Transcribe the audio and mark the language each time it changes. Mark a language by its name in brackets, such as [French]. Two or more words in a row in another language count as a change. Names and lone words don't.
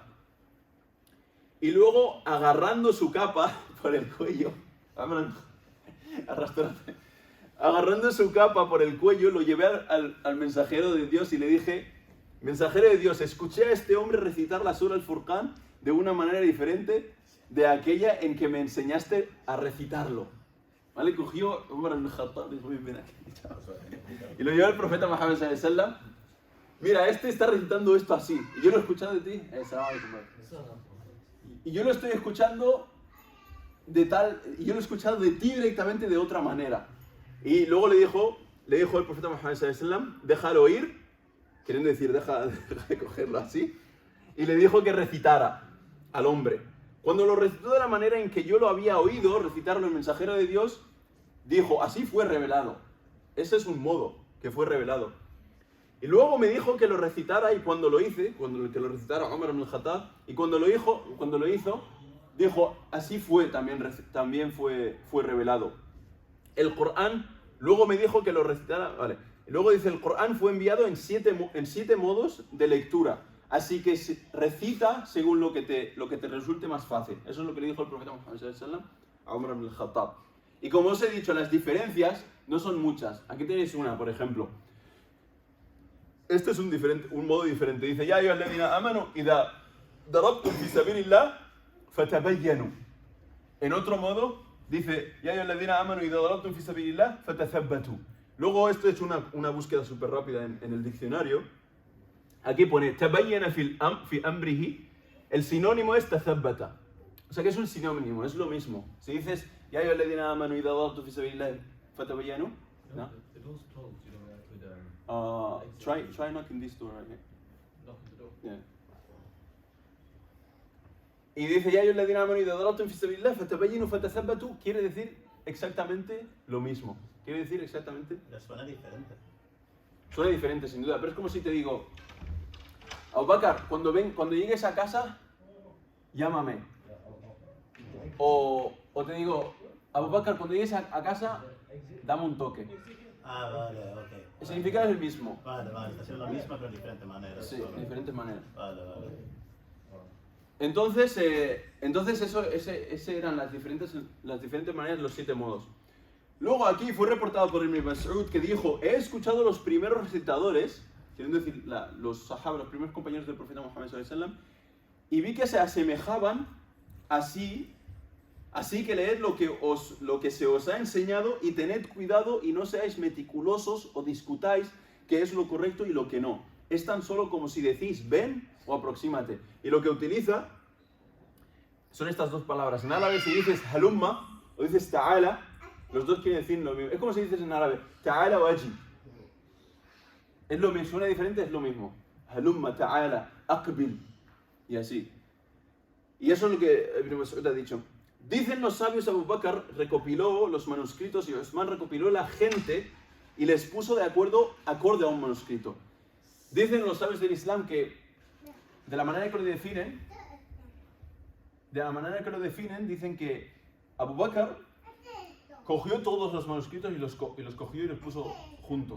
[Spanish] Y luego, agarrando su capa por el cuello, agarrando su capa por el cuello, lo llevé al mensajero de Dios y le dije, mensajero de Dios, escuché a este hombre recitar la Sura al-Furqan de una manera diferente de aquella en que me enseñaste a recitarlo. ¿Vale? Cogió Umar ibn al-Khattab y lo llevó al profeta Muhammad [Arabic] صلى الله عليه وسلم. [Spanish] Mira, este está recitando esto así. Y yo lo he escuchado de ti. Y yo lo estoy escuchando de tal. Y yo lo he escuchado de ti directamente de otra manera. Y luego le dijo el profeta Muhammad [Arabic] صلى الله عليه وسلم, [Spanish] déjalo ir, queriendo decir, deja de cogerlo así. Y le dijo que recitara al hombre. Cuando lo recitó de la manera en que yo lo había oído recitarlo el mensajero de Dios, dijo, así fue revelado. Ese es un modo que fue revelado. Y luego me dijo que lo recitara y cuando lo hice, que lo recitara Umar ibn al-Khattab, y cuando lo hizo, dijo, así fue, también fue revelado. El Corán, luego me dijo que lo recitara, vale. Y luego dice, el Corán fue enviado en siete modos de lectura. Así que recita según lo que te resulte más fácil. Eso es lo que le dijo el profeta Muhammad [Arabic] صلى الله عليه وسلم [Spanish] a Umar ibn al-Khattab. Y como os he dicho, las diferencias no son muchas. Aquí tenéis una, por ejemplo. Este es un modo diferente. [Arabic] Dice, يا أيها الذين آمنوا إذا ضربتم في سبيل الله فتبينوا. [Spanish] En otro modo, dice, [Arabic] يا أيها الذين آمنوا إذا ضربتم في سبيل الله فتثبتوا. [Spanish] Luego esto he hecho una búsqueda súper rápida en el diccionario. Aquí pone, [Arabic] تبين في أمره. [Spanish] El sinónimo es tathabbata. O sea que es un sinónimo, es lo mismo. Si dices, [Arabic] يا أيها الذين آمنوا إذا ضربتم في سبيل الله فتبينوا, [Spanish] ¿no? [English] It was told, with Try knocking this door right here. knocking the door. Yeah. [Spanish] Y dice, [Arabic] يا أيها الذين آمنوا إذا ضربتم في سبيل الله فتبينوا فتثبتوا, [Spanish] quiere decir exactamente lo mismo. Quiere decir exactamente. Pero suena diferente. Suena diferente, sin duda, pero es como si te digo, Abu Bakar, cuando llegues a casa, llámame. O te digo, Abu Bakar, cuando llegues a casa, dame un toque. Ah, vale, ok. El significado es el mismo. Vale, está siendo la misma pero de diferente manera. Sí, de diferentes maneras. Vale. Entonces eran las diferentes maneras, los 7 modos. Luego aquí fue reportado por Ibn Mas'ud que dijo, he escuchado los primeros recitadores, queriendo decir los sahaba, los primeros compañeros del profeta Muhammad [Arabic] صلى الله عليه وسلم, [Spanish] y vi que se asemejaban así que leed lo que se os ha enseñado y tened cuidado y no seáis meticulosos o discutáis qué es lo correcto y lo que no. Es tan solo como si decís ven o aproxímate. Y lo que utiliza son estas dos palabras. En árabe si dices halumma o dices ta'ala, los dos quieren decir lo mismo. Es como si dices en árabe ta'ala o aji. Es lo mismo, suena diferente, es lo mismo. [Arabic] هلم تعال أقبل. [Spanish] Y así. Y eso es lo que Ibn Mas'ud ha dicho. Dicen los sabios, Abu Bakr recopiló los manuscritos y Osman recopiló la gente y les puso de acuerdo acorde a un manuscrito. Dicen los sabios del Islam que de la manera que lo definen, dicen que Abu Bakr cogió todos los manuscritos y los cogió y los puso juntos.